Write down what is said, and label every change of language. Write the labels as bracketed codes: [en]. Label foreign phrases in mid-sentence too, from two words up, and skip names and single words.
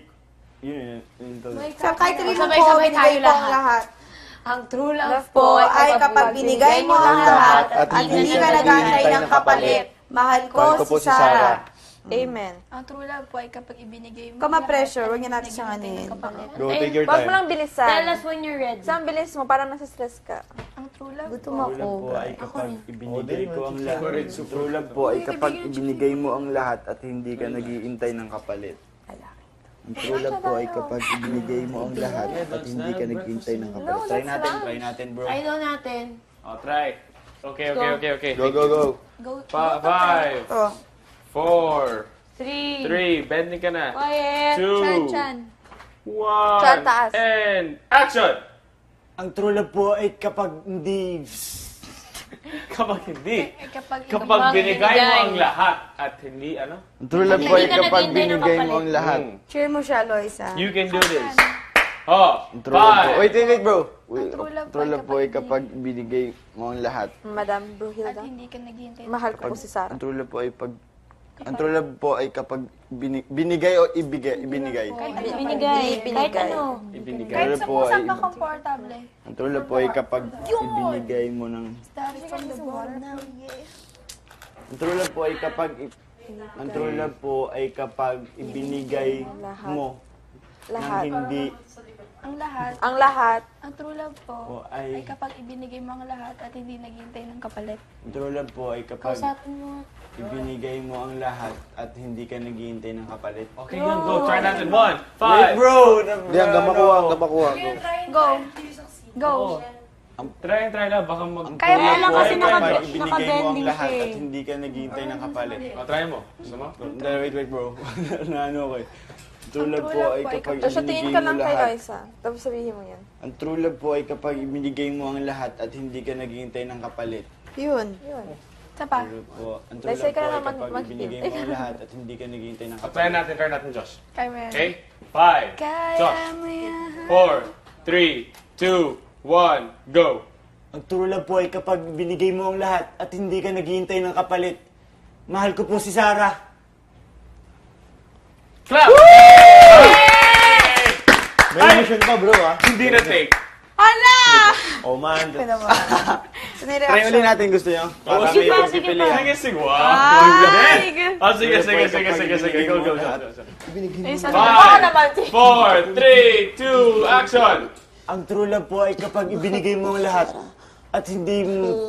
[tl] Yun. So, kahit rin mo po, Sabay-sabay binigay tayo po ang lahat. lahat. Ang [en] true love [tl] Love po Po ay kapag binigay mo ang lahat at hindi ka nag-aantay ng kapalit. Mahal ko si Sarah. Amen. Ang [en] true love [tl] po ay kapag ibinigay mo. Kung ma-pressure, huwag niya natin siyang ano eh. [en] Go, take your [tl] Huwag mo [en] time. [tl] lang bilisan. [en] Tell us when you're ready. [tl] Saan bilis mo? Parang nasa stress ka. Ang [en] true love [tl] Gutom [en] True love [tl] ako. po ay kapag ibinigay ko ang lahat. Ang [en] true love [tl] po ay kapag ibinigay mo ang lahat at hindi ka nag-iintay ng kapalit. Ang [en] true love [tl] po ay kapag ibinigay mo ang lahat at hindi ka nag-iintay ng kapalit. Try natin bro. Try daw natin. Try. Okay. Go, go, go. Five, Oh. 4, 3, 3, bending ka na. quiet. 2, Chan. 1, Chan, taas. [en] and action! [tl] Ang [en] true love [tl] po ay kapag hindi... Kapag hindi. Kapag Kapag binigay mo ang lahat at hindi, ano? Ang [en] true love [tl] po ay kapag binigay mo ang lahat. Cheer mo siya, Loisa. [en] You can do this. Oh, [tl] Ang [en] true love [tl] po. 5. [en] Wait, bro. Wait, true love true [tl] po ay love po ay kapag binigay mo ang lahat. Madam At Bruhilda. hindi ka naghihintay. Mahal ko po si Sarah. Ang [en] true love [tl] po ay ang [en] true love [tl] po ay kapag binigay o ibinigay. Binigay. Binigay. Kahit ano. Ibinigay. Kahit sa po kung saan ay- ka komportable. Ang [en] true love [tl] po ay kapag ibinigay mo ng... [en] Started from the bottom. [tl] Ang [en] true love [tl] po ay kapag... Ang [en] true love [tl] po ay kapag ibinigay mo ng Lahat. hindi... Ang lahat. Ang lahat. Ang [en] true love [tl] po Po ay ay... kapag ibinigay mo ang lahat at hindi naghihintay ng kapalit. Ang [en] true love [tl] po ay kapag Kausapin mo. ibinigay mo ang lahat at hindi ka naghihintay ng kapalit. Okay, go. Try natin. 1, 5. [en] Wait, bro! [tl] Hindi, hanggang makuha, hanggang makuha. Go. Go. Try lang. Baka mag... Kaya mo lang kasi kapag ibinigay mo ang nakabending lahat siya eh. at hindi ka naghihintay ng kapalit. Try mo. Gusto mo? Wait, bro. Naano ko eh. [en] True love [tl] po ay kapag Tapos tingin ibinigay ka mo lang kay lahat. Loisa. Tapos sabihin mo yan. Ang [en] true love [tl] po ay kapag ibinigay mo ang lahat at hindi ka naghihintay ng kapalit. Yun. Isa pa. [en] True love [tl] po. Ang true [en] Let's [tl] love [en] say [tl] ka po na ay naman kapag mag-hint. ibinigay mo ang lahat at hindi ka naghihintay ng Try kapalit. natin, Josh. Kaya mo yan. Okay? 5. Kaya mo yan. 4, 3, 2, 1, go. Ang [en] true love [tl] po ay kapag binigay mo ang lahat at hindi ka naghihintay ng kapalit. Mahal ko po si Sarah. Clap! May emotion pa, bro, ah. Hindi na take. [en] Oh, man. Try [tl] Reaction. ulit natin, gusto nyo? Para sige may pa, sige pagpipilian. Sige. Sige. Go. Baka naman, 5, 4, 3, 2, action! Ang [en] true love [tl] po ay kapag ibinigay mo ang lahat at hindi mo...